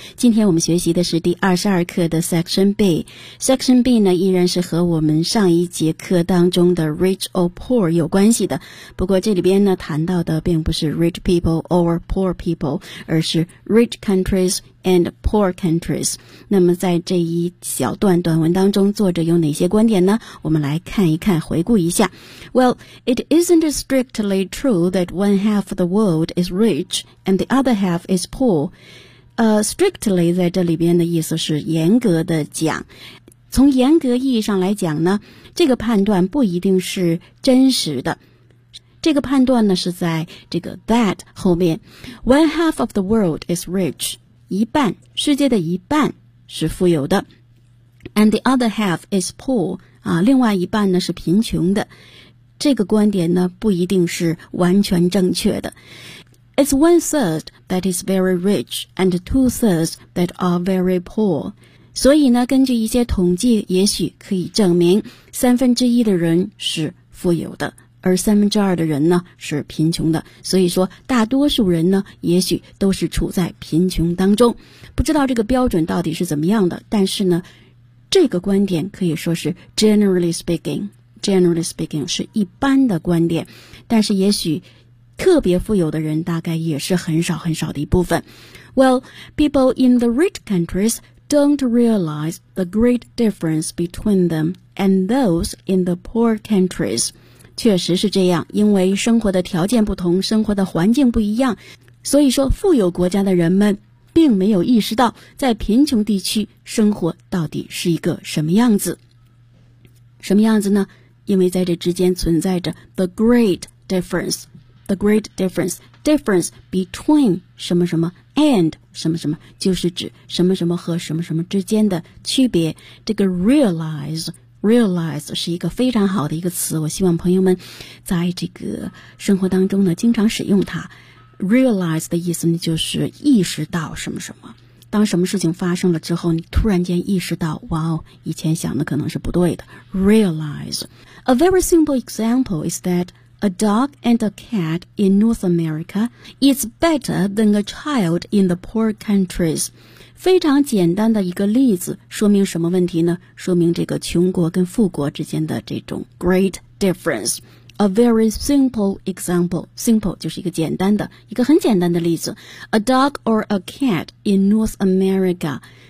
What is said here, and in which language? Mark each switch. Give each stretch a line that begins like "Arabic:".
Chinese: 今天我们学习的是第22课的 Section B。Section B 呢，依然是和我们上一节课当中的 Rich or Poor 有关系的。不过这里边呢，谈到的并不是
English: Rich people or Poor people，
Chinese: 而是 Rich countries
English: and poor countries。
Chinese: 那么在这一小段短文当中，作者有哪些观点呢？我们来看一看，回顾一下。
English: Well, it isn't strictly true that one half of the world is rich and the other half is poor.
Chinese: Strictly 在这里边的意思是严格的讲，从严格意义上来讲呢，这个判断不一定是真实的。这个判断呢是在这个 that 后面。
English: One half of the world is rich，
Chinese: 一半，世界的一半是富有的。
English: And the other half is poor， 啊，
Chinese: 另外一半呢是贫穷的。这个观点呢不一定是完全正确的。
English: It's one third that is very rich and two thirds that are very poor。
Chinese: 所以呢，根据一些统计，也许可以证明三分之一的人是富有的，而三分之二的人呢是贫穷的。所以说大多数人呢也许都是处在贫穷当中。不知道这个标准到底是怎么样的，但是呢这个观点可以说是
English: generally speaking
Chinese: 是一般的观点，但是也许特别富有的人大概也是很少很少的一部分。
English: Well, people in the rich countriesDon't realize the great difference between them and those in the poor countries.
Chinese: 确实是这样，因为生活的条件不同，生活的环境不一样，所以说富有国家的人们并没有意识到在贫穷地区生活到底是一个什么样子。什么样子呢？因为在这之间存在着
English: the great difference, the great difference,
Chinese: difference between 什么什么And 什么什么，就是指什么什么和什么什么之间的区别。这个 realize 是一个非常好的一个词，我希望朋友们在这个生活当中呢经常使用它。 realize 的意思呢就是意识到什么什么，当什么事情发生了之后，你突然间意识到，哇哦，以前想的可能是不对的。
English: realize A very simple example is thatA dog and a cat in North America is better than a child in the poor countries.
Chinese: 非常简单的一个例子，说明什么问题呢？说明这个穷国跟富国之间的这种 great difference.
English: A very simple example.
Chinese: Simple 就是一个简单的，一个很简单的例子。
English: A dog or a cat in North America.